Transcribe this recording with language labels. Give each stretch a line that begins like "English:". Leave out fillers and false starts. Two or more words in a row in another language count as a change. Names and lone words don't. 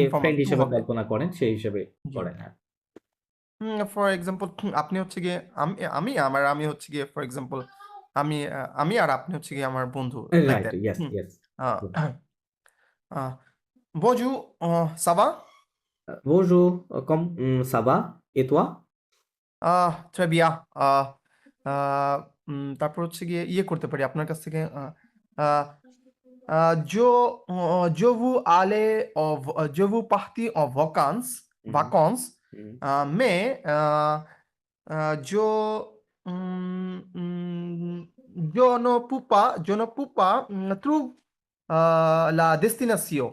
Bangla: ইনফর্মাল ফ্রেন্ড টু হিসেবে হবে, কল্পনা করেন, সেই হিসেবে জি। করেন, হ্যাঁ
English: for example,
Bangla: আপনি হচ্ছে গিয়ে আমি হচ্ছে গিয়ে
English: for example,
Bangla: আমি আর আপনি হচ্ছে গিয়ে আমার বন্ধু, লাইক রাইট, দ্যাট।
English: yes yes.
French: bonjour, ça va, Bonjour, ça va? Et toi? très bien,
Bangla: তারপর হচ্ছে গিয়ে ইয়ে করতে পারি আপনার কাছ থেকে, আহ,
French: je veux aller je veux partir en vacances, Mhm, mhm. mais je je ne peux pas trouver la destination.